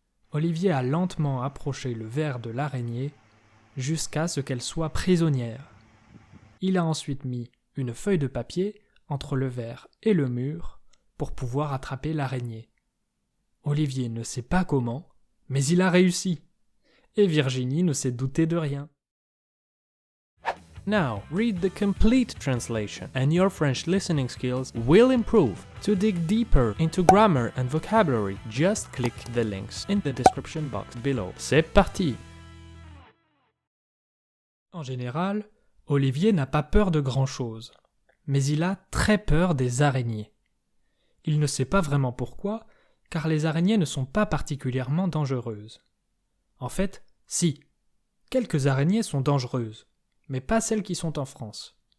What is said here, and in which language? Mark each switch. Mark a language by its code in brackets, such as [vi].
[fr] Olivier a lentement approché le verre de l'araignée jusqu'à ce qu'elle soit prisonnière. Il a ensuite mis une feuille de papier entre le verre et le mur pour pouvoir attraper l'araignée. Olivier ne sait pas comment, mais il a réussi. Et Virginie ne s'est doutée de rien. [en] Now, read the complete translation and your French listening skills will improve. To dig deeper into grammar and vocabulary, just click the links in the description box below. [fr] C'est parti! En général, Olivier n'a pas peur de grand-chose, mais il a très peur des araignées. Il ne sait pas vraiment pourquoi, car les araignées ne sont pas particulièrement dangereuses. En fait, si, quelques araignées sont dangereuses, mais pas celles qui sont en France.